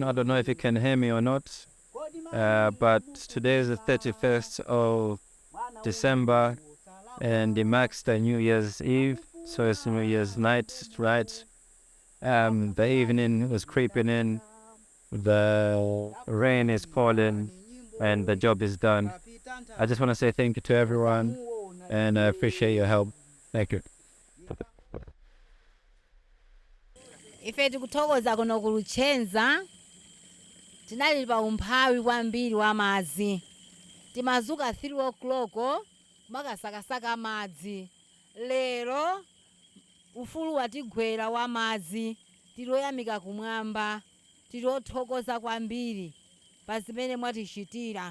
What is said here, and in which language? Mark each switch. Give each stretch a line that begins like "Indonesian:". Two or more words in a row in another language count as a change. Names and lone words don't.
English: I don't know if you can hear me or not, but today is the 31st of December and it marks the New Year's Eve, so it's New Year's night, right? The evening was creeping in, the rain is falling, and the job is done. I just want to say thank you to everyone, and I appreciate your help. Thank you.
Nyanja: Ife tikuthokoza kuno ku Luchenza tinali pa umphawi kwambiri wa madzi timazuka 3 o'clock makasakasaka madzi lero ufulu watigwera wa madzi tiloyamika kumwamba tilothokoza kwambiri pa zimene mwatichitira